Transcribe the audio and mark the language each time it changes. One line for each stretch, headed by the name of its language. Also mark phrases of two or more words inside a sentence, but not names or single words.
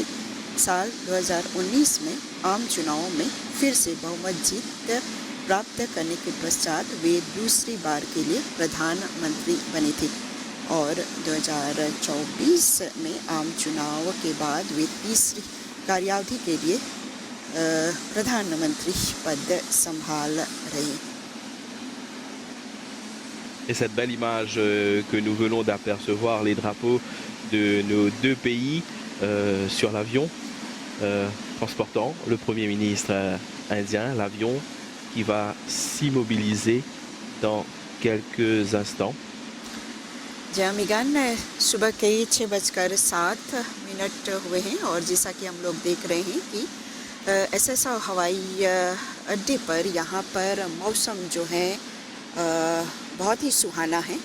Hindi: साल 2019 में आम चुनावों में फिर से बहुमत जीत प्राप्त करने के पश्चात वे दूसरी बार के लिए प्रधानमंत्री बने थे और 2024 में आम चुनाव के बाद वे तीसरी कार्यावधि के लिए प्रधानमंत्री पद संभाल रहे हैं।
French: Et cette belle image que nous venons d'apercevoir, les drapeaux de nos deux pays sur l'avion, transportant le Premier ministre indien, l'avion qui va s'immobiliser dans quelques instants.
Hindi: जी हाँ मिगान, सुबह के 6:07 हुए हैं और जैसा कि हम लोग देख रहे हैं कि एसएसओ हवाई अड्डे पर यहाँ पर मौसम जो है बहुत ही सुहाना है।